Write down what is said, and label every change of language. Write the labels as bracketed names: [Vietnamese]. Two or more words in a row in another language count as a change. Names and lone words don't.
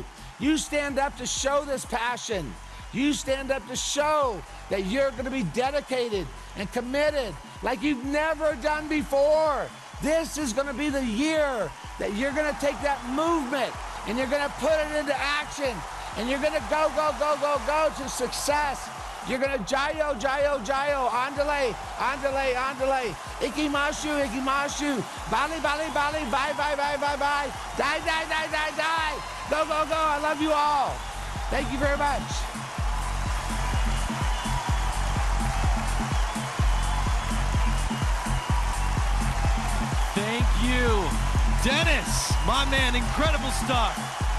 [English] You stand up to show this passion. You stand up to show that you're going to be dedicated and committed like you've never done before. This is going to be the year that you're going to take that movement and you're going to put it into action and you're going to go, go, go, go, go to success. You're going to jayo, jayo, jayo, [Spanish] andale, andale, andale, [Japanese] ikimashu, ikimashu, bali, bali, bali, [English] bye, bye, bye, bye, bye, die, die, die, die, die, go, go, go. I love you all. Thank you very much. Thank you, Dennis, my man, incredible stuff.